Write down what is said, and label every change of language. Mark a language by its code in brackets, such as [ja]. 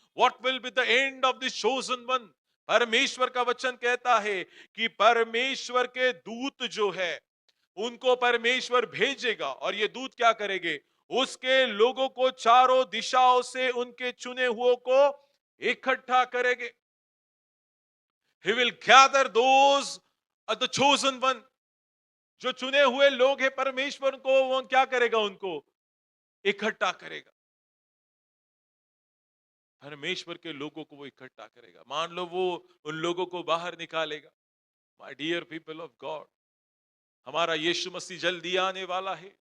[en] What will be the end of this chosen one? [hi] परमेश्वर का वचन कहता है कि परमेश्वर के दूत जो है उनको परमेश्वर भेजेगा, और ये दूत क्या करेंगे? उसके लोगों को चारों दिशाओं से उनके चुने हुओं को इकट्ठा करेंगे। [en] He will gather those of the chosen one। [hi] जो चुने हुए लोग हैं परमेश्वर को, वो क्या करेगा? उनको इकट्ठा करेगा। परमेश्वर के लोगों को वो इकट्ठा करेगा। मान लो वो उन लोगों को बाहर निकालेगा। [en] my dear people of God, [hi] हमारा यीशु मसीह जल्दी आने वाला है।